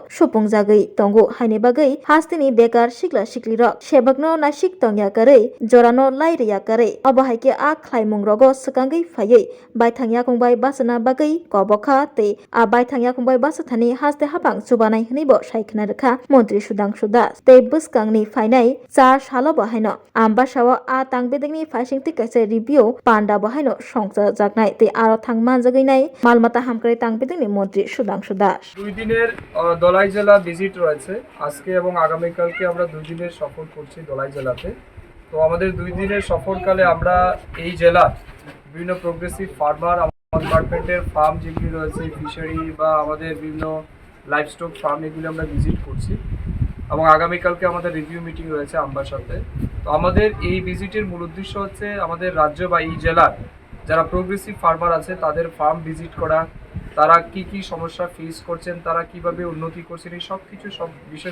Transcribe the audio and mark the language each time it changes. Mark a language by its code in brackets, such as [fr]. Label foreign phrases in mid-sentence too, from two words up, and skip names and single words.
[trp] supungjagoi tongo haine bagai hastini bekar sikla sikli rok sebakno nasik tongya karei jorano laireya karei obahaike a khlaimungrogo sakangai phaiye baithangya kongbai basana bagai kobokha tei a baithangya kongbai basathani haste hapang chubanai hnibo saikna rakha Montri Sudhanshu Das tei buskangni phainai 4 salo bahaino ambasao a tangbedingni phaisingti kaise review panda bahaino songsa jaknai tei aro thangman jaginai malmata hamkrai tangbedingni Montri Sudhanshu Das [bn] দুই দিনের দলাই জেলা ভিজিট রয়েছে আজকে এবং আগামীকালকে আমরা দুই দিনের সফর করছি দলাই জেলাতে তো আমাদের দুই দিনের সফরকালে আমরা এই জেলার বিভিন্ন [en] progressive farmer [bn] আমাদের ডিপার্টমেন্টের ফার্ম যেগুলি রয়েছে ফিশারি বা আমাদের বিভিন্ন [en] livestock farm [bn] এগুলি আমরা ভিজিট করছি এবং আগামীকালকে আমাদের [en] review meeting [bn] রয়েছে আমবার সাথে তো আমাদের এই ভিজিটের মূল উদ্দেশ্য হচ্ছে আমাদের রাজ্য বা এই জেলার যারা [en] progressive farmer [bn] আছে তাদের ফার্ম ভিজিট করা তারা কি কি সমস্যা ফেস করছেন তারা কিভাবে উন্নতি করছেন এই সব কিছু সব বিষয়